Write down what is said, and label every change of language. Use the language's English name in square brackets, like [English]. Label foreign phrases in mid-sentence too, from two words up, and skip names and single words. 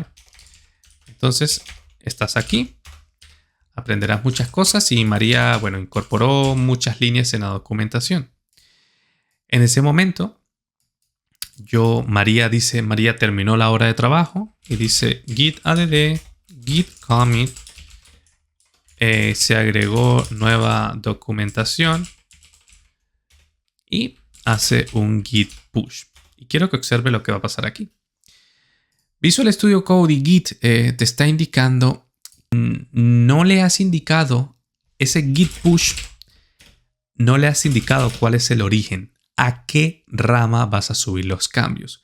[Spanish] Entonces, estás aquí, aprenderás muchas cosas y María, bueno, incorporó muchas líneas en la documentación. En ese momento, María terminó la hora de trabajo y dice git add, git commit, se agregó nueva documentación y hace un git push. Y quiero que observe lo que va a pasar aquí. Visual Studio Code y Git te está indicando, no le has indicado ese git push, no le has indicado cuál es el origen, a qué rama vas a subir los cambios.